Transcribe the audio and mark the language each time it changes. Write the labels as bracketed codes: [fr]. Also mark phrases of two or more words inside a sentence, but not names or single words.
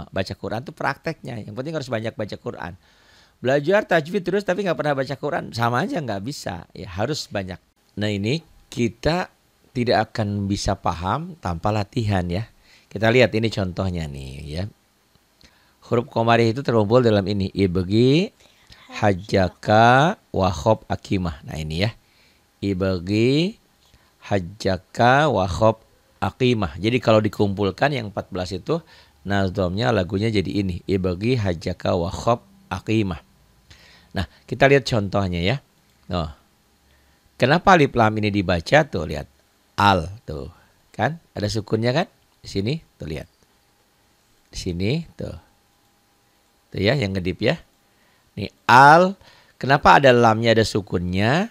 [id] Baca Quran itu prakteknya. Yang penting harus banyak baca Quran. Belajar tajwid terus tapi nggak pernah baca Quran, sama aja nggak bisa. Ya harus banyak. Nah, ini kita tidak akan bisa paham tanpa latihan ya. Kita lihat ini contohnya nih ya. Huruf Qomariyah itu terkumpul dalam ini. [ar] ابغ حجك وخف عقيمه. [id] Nah, ini ya. [ar] ابغ حجك وخف عقيمه. [id] Jadi kalau dikumpulkan yang 14 itu nazomnya lagunya jadi ini. [ar] ابغ حجك وخف عقيمه. [id] Nah, kita lihat contohnya ya. Nah, kenapa alif lam ini dibaca tuh, lihat. Al tuh. Kan? Ada sukunnya kan? Di sini tuh lihat. Di sini tuh. Tuh ya yang ngedip ya. Nih al, kenapa ada lamnya ada sukunnya?